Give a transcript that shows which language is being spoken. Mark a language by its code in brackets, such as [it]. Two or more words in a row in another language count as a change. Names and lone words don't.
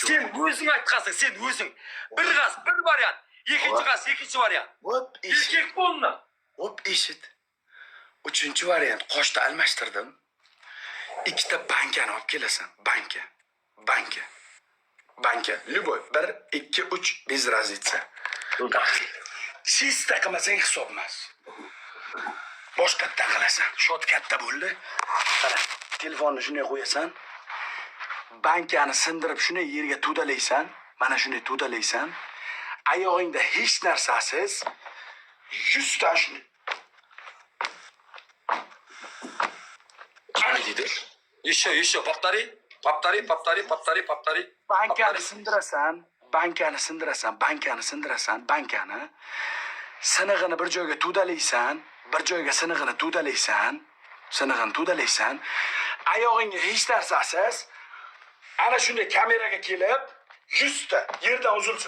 [uz] Sen o'zing aytqansing, sen o'zing. Bir variant. Ikkinchi variant. Hop, eshit. Erkak bo'lma. Hop, eshit. 3-variant qoshda almashtirdim. 2 ta bankani olib kelasan. Banka. [ru] Любой. 1, 2, 3 без разницы. [uz] Chista qilmasang hisob emas. Boshqatdan qilasan. Shot katta bo'ldi. Qara, telefonni shunday qo'yasan. Bankani sindirib shunday yerga to'dalaysan. Mana shunday to'dalaysan. Oyog'ingda hech narsasiz 100 ta shunday. Qani deydi? [ru] Еще, повтори. [uz] Bankani sindirasan. Sinig'ini bir joyga to'dalaysan. Oyog'ingga hech narsasiz. Ana shunday kameraga kelib 100 ta yerdan uzilsin.